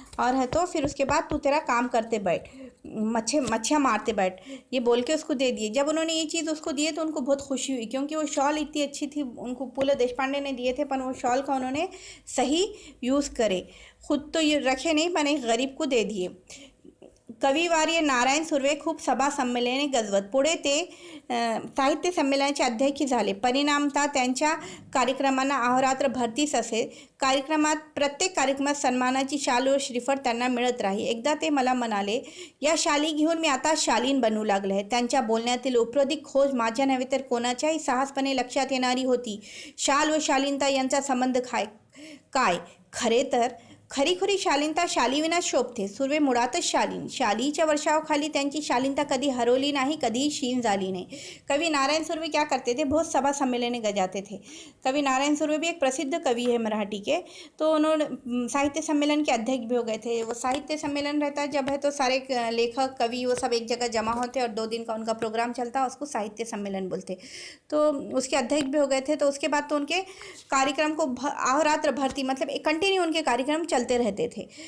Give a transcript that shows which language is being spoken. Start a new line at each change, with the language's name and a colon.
Hindi: और है तो फिर उसके बाद तू तेरा काम करते बैठ, मच्छियाँ मारते बैठ, ये बोल के उसको दे दिए। जब उन्होंने ये चीज़ उसको दिए तो उनको बहुत खुशी हुई, क्योंकि वो शॉल इतनी अच्छी थी। उनको पु ल देशपांडे ने दिए थे, पर वो शॉल का उन्होंने सही यूज़ करे, खुद तो ये रखे नहीं, पर एक गरीब को दे दिए।
Marathi: कविवार्य नारायण सुर्वे खूप सभा संमेलने गजवत। पुढे ते साहित्य संमेलनाचे अध्यक्ष झाले। परिणामतः त्यांच्या कार्यक्रमांना अहोरात्र भरतीच असे। प्रत्येक कार्यक्रमात सन्मानाची शाल व श्रीफळ त्यांना मिळत राही। एकदा ते मला म्हणाले, या शाली घेऊन मी आता शालीन बनू लागले आहे। त्यांच्या बोलण्यातील उपरोधिक खोज माझ्या नव्हे तर कोणाच्याही साहसपणे लक्षात येणारी होती। शाल व शालीनता यांचा संबंध काय? खरे तर खरी खुरी शालीनता शालीविना शोभते, सुर्वे मुळातच शालीन. शालीच्या वर्षावाखाली त्यांची शालीनता कधी हरवली नाही, कधीही क्षीण झाली नाही.
Hindi: कवि नारायण सुर्वे क्या करते थे, बहुत सभा सम्मेलन गजाते थे. कवि नारायण सुर्वे भी एक प्रसिद्ध कवि है मराठी के, तो उन्होंने साहित्य सम्मेलन के अध्यक्ष भी हो गए थे. वो साहित्य सम्मेलन रहता है जब है तो सारे लेखक कवि वो सब एक जगह जमा होते और 2 दिन का उनका प्रोग्राम चलता है, उसको साहित्य सम्मेलन बोलते. तो उसके अध्यक्ष भी हो गए थे. तो उसके बाद तो उनके कार्यक्रम को अहोरात्र भरती, मतलब एक कंटिन्यू उनके कार्यक्रम चलते रहते थे.